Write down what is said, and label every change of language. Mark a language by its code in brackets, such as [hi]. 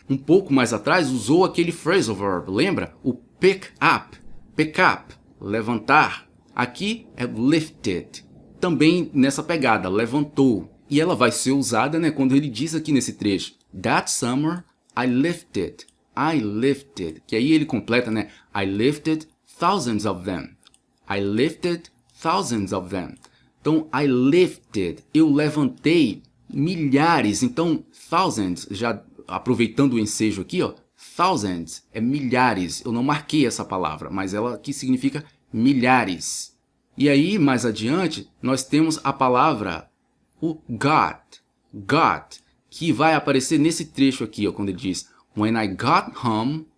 [pt] Um pouco mais atrás usou aquele phrasal verb, lembra? O pick up, levantar. Aqui é lifted, também nessa pegada, levantou. E ela vai ser usada, né, quando ele diz aqui nesse trecho: [en] That summer I lifted, [pt] que aí ele completa, né? [en] I lifted thousands of them. I lifted thousands of them. [pt] Então, [en] I lifted, [pt] eu levantei milhares. Então, thousands, já aproveitando o ensejo aqui, ó, thousands é milhares. Eu não marquei essa palavra, mas ela aqui significa milhares. E aí, mais adiante, nós temos a palavra, o got, que vai aparecer nesse trecho aqui, ó, quando ele diz [en] When I got home.